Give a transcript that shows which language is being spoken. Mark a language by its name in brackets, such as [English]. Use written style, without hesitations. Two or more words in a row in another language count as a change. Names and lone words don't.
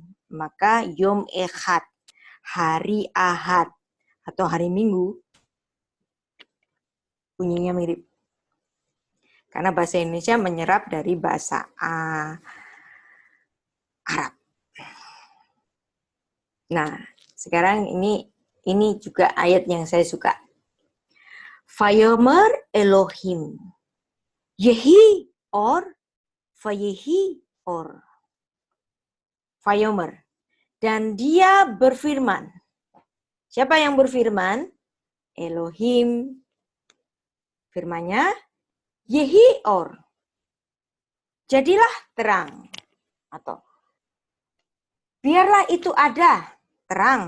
[Indonesian] Maka [Hebrew] יום אחד, [Indonesian] hari Ahad atau hari Minggu, bunyinya mirip. Karena bahasa Indonesia menyerap dari bahasa Arab. Nah, sekarang ini juga ayat yang saya suka. [Hebrew] ויאמר אלוהים, יהי אור ויהי אור. ויאמר. [Indonesian] Dan dia berfirman. Siapa yang berfirman? Elohim. Firmannya, [Hebrew] יהי אור. [Indonesian] Jadilah terang. Atau biarlah itu ada terang.